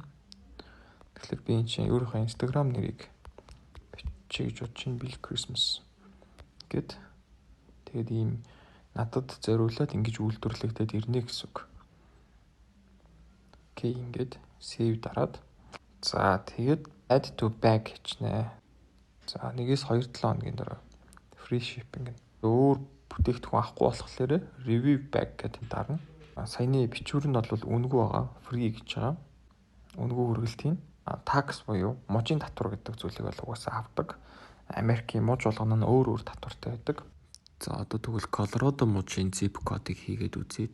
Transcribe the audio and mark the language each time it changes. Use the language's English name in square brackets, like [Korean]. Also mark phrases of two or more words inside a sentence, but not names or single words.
[Mongolian] Тэгэхээр би энэ чинь өөрийнхөө Instagram нэрийг бичиж бодож чинь Bill Christmas гэд тэгээд ийм надад зориулаад ингэж үйлдвэрлэгдээд ирнэ гэсэн үг. Окей, ингээд save дараад за тэгээд [English] add to bag [Mongolian] хийчнэ. За 1-2 7 хоногийн дараа [English] free shipping [Mongolian] гэнэ. Өөр бүтээгдэхүүн авахгүй болохоор [English] review bag [Mongolian] гэдэг дарна. Саяны бичвэр нь бол үнэгүй байгаа. Free гэж байгаа. Үнэгүй хүргэлтийн tax буюу мужийн татвар гэдэг зүйлийг бол угаасаа авдаг. Америкийн муж болгоно нь өөр татвартай байдаг. За одоо тэгвэл Colorado мужийн zip кодыг хийгээд үзье.